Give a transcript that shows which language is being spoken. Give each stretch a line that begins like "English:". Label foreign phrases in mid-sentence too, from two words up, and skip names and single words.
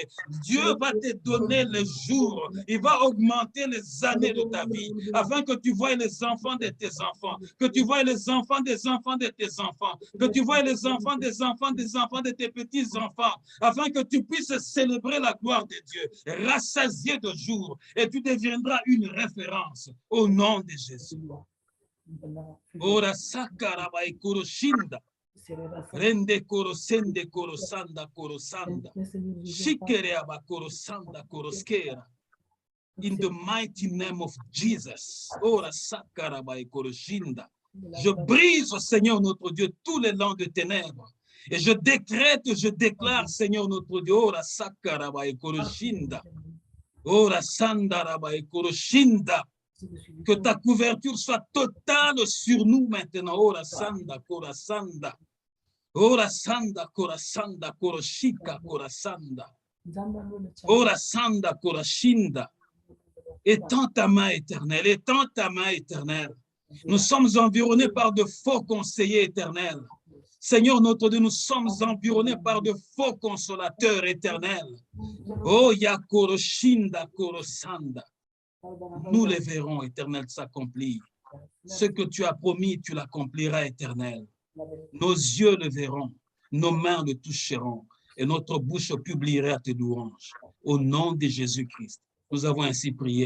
French: Dieu va te donner les jours. Il va augmenter les années de ta vie, afin que tu voies les enfants de tes enfants, que tu voies les enfants des enfants de tes enfants, que tu voies les enfants des enfants des enfants de tes petits-enfants, afin que tu puisses célébrer la gloire de Dieu, rassasié de jours, et tu deviendras une référence au nom de Jésus. Ora sakarabai koroshinda. Rende korosende korosanda korosanda. Shikereaba korosanda koroskera.
English: In the mighty name of Jesus. Ora sakarabai koroshinda.
French: Je brise, Seigneur notre Dieu, tous les langues de ténèbres. Et je décrète, je déclare, Seigneur notre Dieu, ora sakarabai koroshinda. Ora sandarabai koroshinda. Que ta couverture soit totale sur nous maintenant. Ora sanda, kora sanda. Ora sanda, kora sanda, koroshika, kora sanda. Ora sanda, kora shinda. Étends ta main éternelle, étends ta main éternelle. Nous sommes environnés par de faux conseillers éternels. Seigneur notre Dieu, nous sommes environnés par de faux consolateurs éternels. Oh, ya koroshinda, korosanda. Nous les verrons, éternel, s'accomplir. Ce que tu as promis, tu l'accompliras, éternel. Nos yeux le verront, nos mains le toucheront, et notre bouche publiera tes louanges. Au nom de Jésus-Christ, nous avons ainsi prié.